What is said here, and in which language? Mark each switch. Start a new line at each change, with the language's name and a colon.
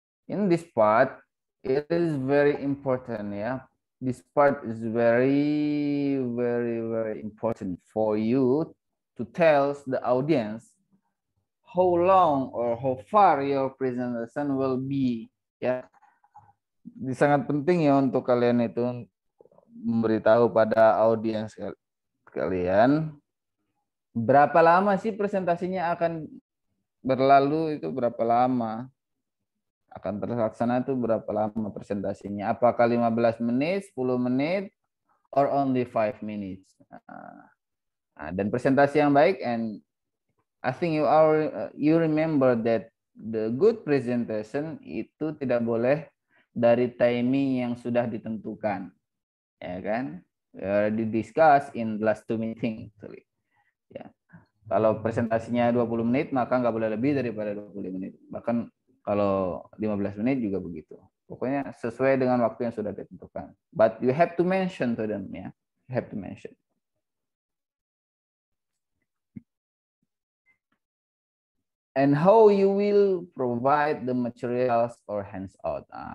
English: In this part, it is very important, yeah. This part is very, very, very important for you to tell the audience how long or how far your presentation will be, ya.
Indonesian: Sangat penting ya untuk kalian itu memberitahu pada audiens kalian berapa lama sih presentasinya akan berlalu, itu berapa lama akan terlaksana, itu berapa lama presentasinya, apakah 15 menit, 10 menit, or only 5 minutes. Dan presentasi yang baik, and I think you remember that the good presentation itu tidak boleh dari timing yang sudah ditentukan, ya kan?
English: Already discussed in the last 2 meeting.
Indonesian: Ya. Kalau presentasinya 20 menit, maka nggak boleh lebih daripada 20 menit. Bahkan kalau 15 menit juga begitu. Pokoknya sesuai dengan waktu yang sudah ditentukan.
English: But you have to mention to them, ya. You have to mention. And how you will provide the materials or hands-out.